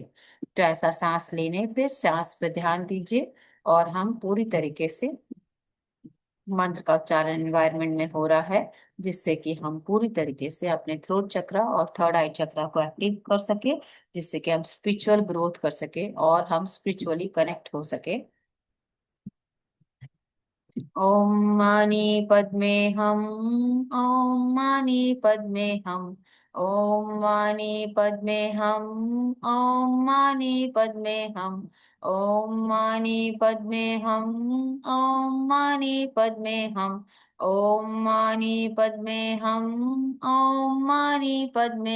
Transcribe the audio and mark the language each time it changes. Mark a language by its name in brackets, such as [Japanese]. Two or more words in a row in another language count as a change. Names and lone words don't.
[Hindi] तो ऐसा सांस लेने पे सांस पे ध्यान दीजिए और हम पूरी तरीके से मंत्र का उच्चारण एनवायरनमेंट में हो रहा है, जिससे कि हम पूरी तरीके से अपने [English] throat chakra [Hindi] और [English] third eye chakra [Hindi] को एक्टिव कर सके, जिससे कि हम [English] spiritual growth [Hindi] कर सके और हम [English] spiritually connect [Hindi] हो सके। [Sanskrit] ओम मानी पद्मे हम, ओम मानी पद्मे हम, ओम मानी पद्मे हम, ओम मानी पद्मे हम, ओम मानी पद्मे हम, ओम मानी पद्मे हम, ओम मानी पद्मे हम, ओम मानी पद्मे